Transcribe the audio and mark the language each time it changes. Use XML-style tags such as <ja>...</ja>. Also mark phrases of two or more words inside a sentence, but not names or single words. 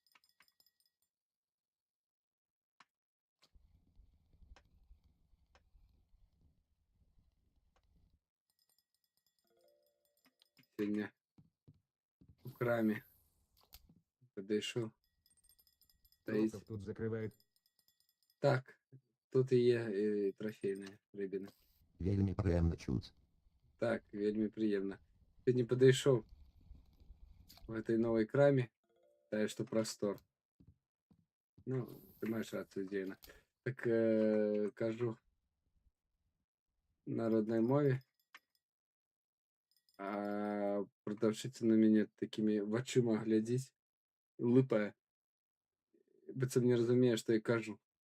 <be>Сёння у краме падышоў. Стаіць.</be> <ru>Волков тут закрывают.</ru> <be>Так, тут і є і трофейная рыбіна. Вельмі прыемна чуць. Так, вельмі прыемна. Сёння падышоў</be> <ru>в этой новой</ru> <be>краме, тая, што прастор. Ну, ты маеш рацыю, Дзейна. Так кажу на родной мове, а прадаўшыца на мяне такімі вачыма глядзіць, лыпае, быццам не разумее, што я кажу.</be>